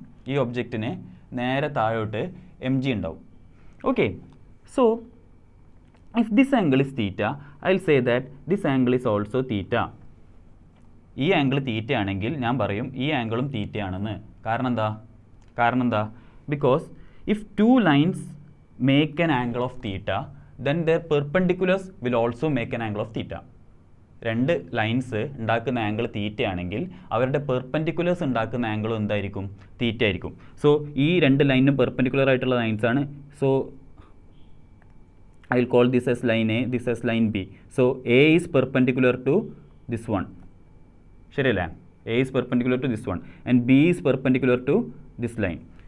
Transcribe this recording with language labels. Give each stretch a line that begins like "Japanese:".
Malayalam: ഈ ഒബ്ജക്റ്റിന് നേരെ താഴോട്ട് mg ഉണ്ടാവും.
English: Okay, so if this angle is theta, I will say that this angle is also theta.
Malayalam: ഈ angle theta ആണെങ്കിൽ ഞാൻ പറയും ഈ ആംഗിളും തീറ്റയാണെന്ന്. കാരണം എന്താ?
English: Because if two lines make an angle of theta, then their perpendiculars will also make an angle of theta.
Malayalam: രണ്ട് lines ഉണ്ടാക്കുന്ന ആംഗിൾ തീറ്റ ആണെങ്കിൽ അവരുടെ പെർപെൻഡിക്കുലേഴ്സ് ഉണ്ടാക്കുന്ന ആംഗിളും എന്തായിരിക്കും? തീറ്റ ആയിരിക്കും. സോ ഈ രണ്ട് ലൈനും പെർപെൻഡിക്കുലർ ആയിട്ടുള്ള ലൈൻസ് ആണ്.
English: So I will call this as line A, this as line B. So A is perpendicular to this one.
Malayalam: ശരിയല്ലേ?
English: A is perpendicular to this one and B is perpendicular to this line.